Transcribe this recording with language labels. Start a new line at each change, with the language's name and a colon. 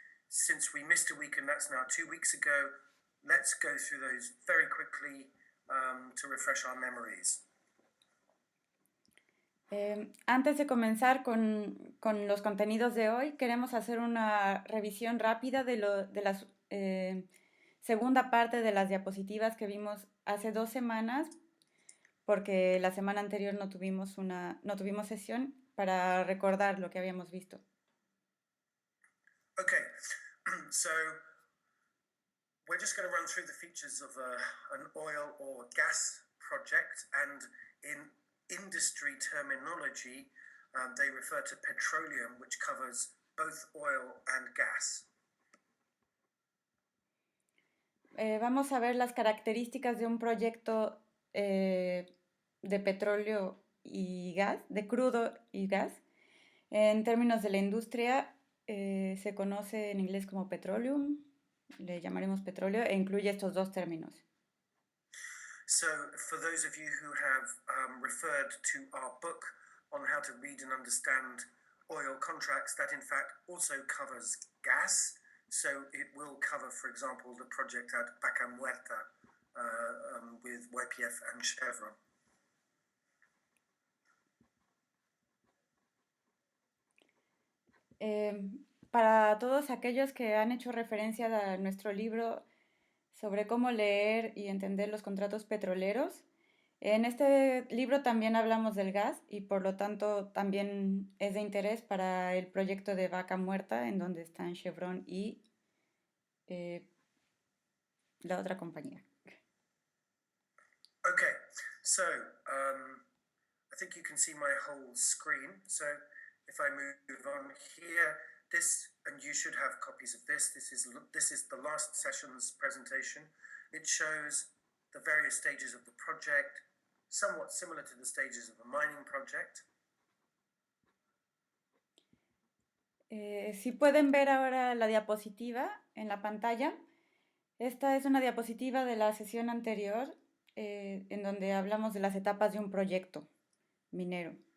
English: Since we missed a week, and that's now 2 weeks ago, let's go through those very quickly to refresh our memories.
Spanish: Antes de comenzar con los contenidos de hoy, queremos hacer una revisión rápida de la segunda parte de las diapositivas que vimos hace 2 semanas, porque la semana anterior no tuvimos sesión, para recordar lo que habíamos visto.
English: Okay, so we're just going to run through the features of an oil or gas project, and in industry terminology, they refer to petroleum, which covers both oil and gas.
Spanish: Vamos a ver las características de un proyecto de petróleo y gas, de crudo y gas. En términos de la industria, se conoce en inglés como petroleum, le llamaremos petróleo, e incluye estos dos términos.
English: So, for those of you who have referred to our book on how to read and understand oil contracts, that in fact also covers gas. So it will cover, for example, the project at Vaca Muerta with YPF and Chevron.
Spanish: Para todos aquellos que han hecho referencia a nuestro libro sobre cómo leer y entender los contratos petroleros, en este libro también hablamos del gas y por lo tanto también es de interés para el proyecto de Vaca Muerta, en donde están Chevron y la otra compañía.
English: Okay, so I think you can see my whole screen. So if I move on here, this, and you should have copies of this. This is the last session's presentation. It shows the various stages of the project, somewhat similar to the stages of a mining project.
Spanish: Si pueden ver ahora la diapositiva en la pantalla, esta es una diapositiva de la sesión anterior en donde hablamos de las etapas de un proyecto minero.